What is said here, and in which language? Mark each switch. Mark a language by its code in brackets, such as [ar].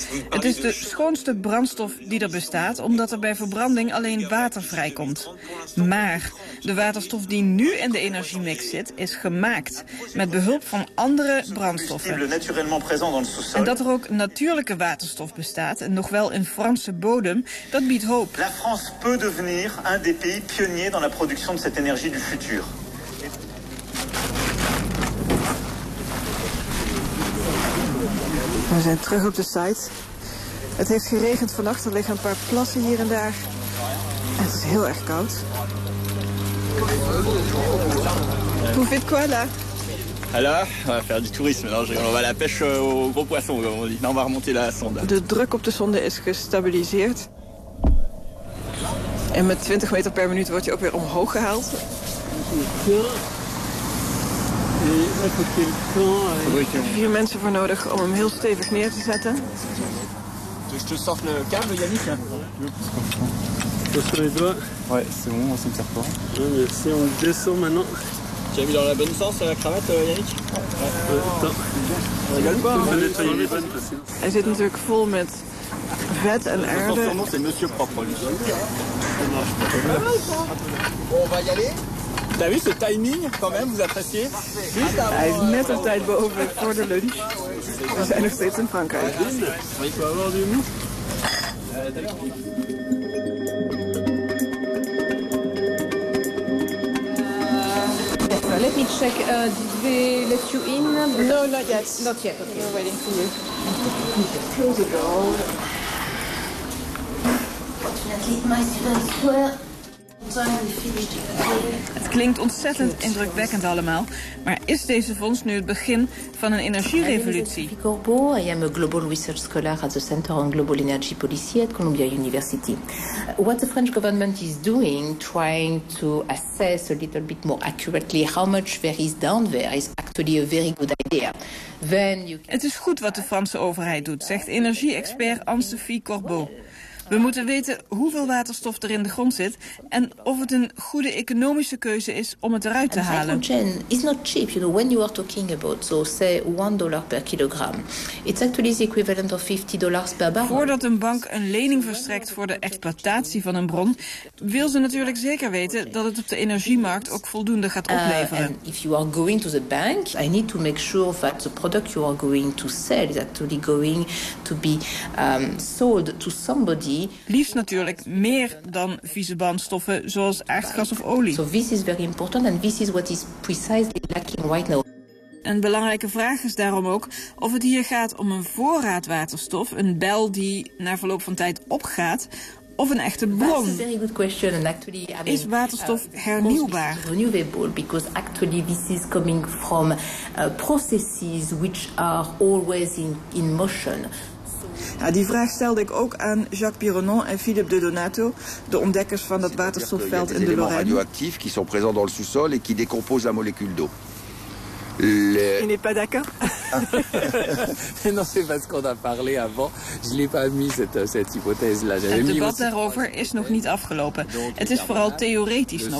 [nl] Het is de schoonste brandstof die er bestaat, omdat er bij verbranding alleen water vrijkomt. Maar de waterstof die nu in de energiemix zit, is gemaakt met behulp van andere brandstoffen. En dat er ook natuurlijke waterstof bestaat, en nog wel in Franse bodem, dat biedt hoop. [fr] La France peut devenir un des pays pionniers dans la production de cette énergie du futur. [nl] We zijn terug op de site. Het heeft geregend vannacht, er liggen een paar plassen hier en daar. Het is heel erg koud. Hoe vindt quoi là? Hallo, we gaan [fr] faire du tourisme. On va la pêche aux gros poissons, comme on dit. On va remonter la sonde. [nl] De druk op de sonde is gestabiliseerd. En met 20 meter per minuut wordt je ook weer omhoog gehaald. Vier mensen voor nodig om hem heel stevig neer te zetten. Dus je te kabel, Yannick. [fr] Ja, c'est bon, on s'en sert pas. Mais si on descend maintenant. Tu as mis dans la bonne sens la cravate, Yannick? [nl] Hij zit natuurlijk vol met vet en aarde. [fr] Son nom, c'est Monsieur Propre. On va y aller. T'as vu ce timing quand même, vous appréciez? [nl] Hij is net op tijd boven voor de lunch. We zijn nog steeds in Frankrijk. [en] Let me check. Did they let you in? No, not yet. Not yet. Okay. We're waiting for you. Close the door. [nl] Het klinkt ontzettend indrukwekkend allemaal. Maar is deze vondst nu het begin van een energierevolutie? Ik ben Corbeau. Ik ben een [en] Global Research Scholar at the Center on Global Energy Policy at Columbia University. What the French government is doing, trying to assess a little bit more accurately how much there is down there, is actually a very good idea. Then you can... [nl] Het is goed wat de Franse overheid doet, zegt energie-expert Anne-Sophie Corbeau. We moeten weten hoeveel waterstof er in de grond zit en of het een goede economische keuze is om het eruit te halen. [en] Hydrogen is not cheap, you know, when you are talking about, so say $1 per kilogram. It's actually the equivalent of $50 per barrel. [nl] Voordat een bank een lening verstrekt voor de exploitatie van een bron, wil ze natuurlijk zeker weten dat het op de energiemarkt ook voldoende gaat opleveren. [en] And if you are going to the bank, I need to make sure that the product you are going to sell is actually going to be sold to somebody. [nl] Liefst natuurlijk meer dan vieze brandstoffen zoals aardgas of olie. [en] So this is very important and this is what is precisely lacking right now. [nl] Een belangrijke vraag is daarom ook of het hier gaat om een voorraad waterstof, een bel die na verloop van tijd opgaat, of een echte bron. [en] That's a very good question and actually, I mean, [nl] is waterstof hernieuwbaar? [en] Renewable because actually this is coming from processes which are always in motion. [nl] Ja, die vraag stelde ik ook aan Jacques Pironon en Philippe de Donato, de ontdekkers van dat waterstofveld in de Lorraine. [fr] Il y a des éléments radioactifs qui sont présents dans le sous-sol et qui décomposent la molécule d'eau. Il n'est pas d'accord. Non, c'est parce qu'on a parlé avant. Je l'ai pas mis cette hypothèse là. [nl] Het debat daarover is nog niet afgelopen. Het is vooral theoretisch nog.